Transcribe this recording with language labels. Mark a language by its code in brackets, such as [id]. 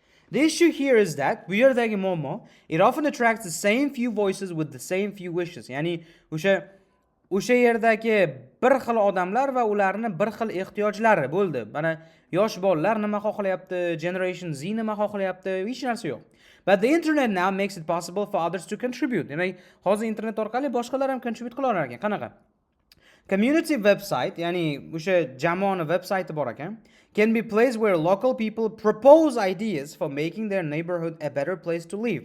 [en] The issue here is that [uz] bu yerdagi muammo, [en] it often attracts the same few voices with the same few wishes. [uz] Ya'ni o'sha yerdagi bir xil odamlar va ularni bir xil ehtiyojlari bo'ldi. Mana yosh bolalar nima xohlayapti, Generation Z nima xohlayapti, hech narsa yo'q. [en] But the internet now makes it possible for others to contribute. [uz] Demak, hozir internet orqali boshqalar ham contribute qila olar ekan. Qanaqa? [en] Community website, [uz] ya'ni o'sha jamoani websayti bor ekan, [en] can be place where local people propose ideas for making their neighborhood a better place to live.